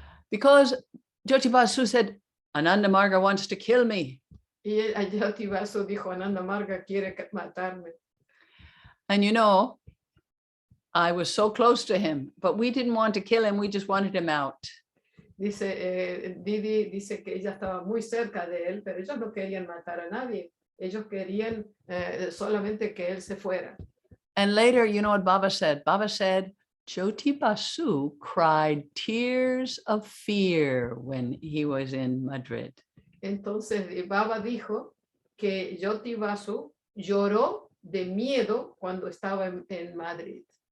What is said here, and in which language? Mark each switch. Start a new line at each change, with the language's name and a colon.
English: Because Jyoti Basu said, Ananda Marga wants to kill me.
Spanish: Y Jyoti Basu dijo, Ananda Marga quiere matarme.
English: And I was so close to him, but we didn't want to kill him. We just wanted him out.
Spanish: Dice, Didi dice que ella estaba muy cerca de él, pero ellos no querían matar a nadie. Ellos querían solamente que él se fuera.
English: And later, you know what Baba said? Baba said, Jyoti Basu cried tears of fear when he was in Madrid.
Spanish: Entonces, Baba dijo que Jyoti Basu lloró de miedo cuando estaba en Madrid.